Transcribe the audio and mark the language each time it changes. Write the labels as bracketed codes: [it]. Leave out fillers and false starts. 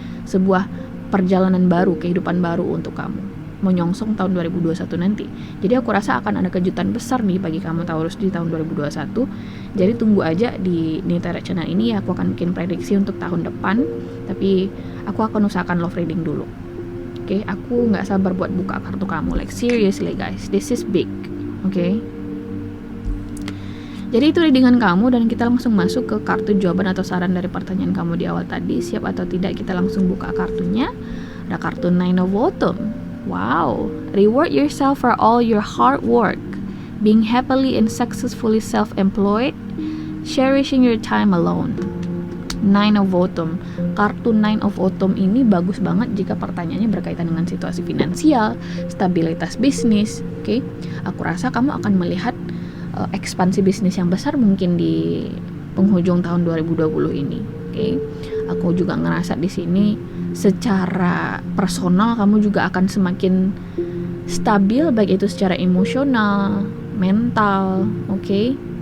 [id] Sebuah perjalanan baru, kehidupan baru untuk kamu menyongsong tahun 2021 nanti. Jadi aku rasa akan ada kejutan besar nih bagi kamu Taurus di tahun 2021. Jadi tunggu aja di New Tarot Channel ini, aku akan bikin prediksi untuk tahun depan. Tapi aku akan usahakan love reading dulu. Oke, aku nggak sabar buat buka kartu kamu. [en] Like seriously guys, this is big. Oke. [id] Jadi itu readingan kamu, dan kita langsung masuk ke kartu jawaban atau saran dari pertanyaan kamu di awal tadi. Siap atau tidak kita langsung buka kartunya. Ada kartu Nine of Autumn. [en] Wow, reward yourself for all your hard work, being happily and successfully self-employed, cherishing your time alone. Nine of Autumn. [id] Kartu Nine of Autumn ini bagus banget jika pertanyaannya berkaitan dengan situasi finansial, stabilitas bisnis. Oke, aku rasa kamu akan melihat ekspansi bisnis yang besar mungkin di penghujung tahun 2020 ini. Oke, aku juga ngerasa di sini secara personal kamu juga akan semakin stabil, baik itu secara emosional, mental, oke?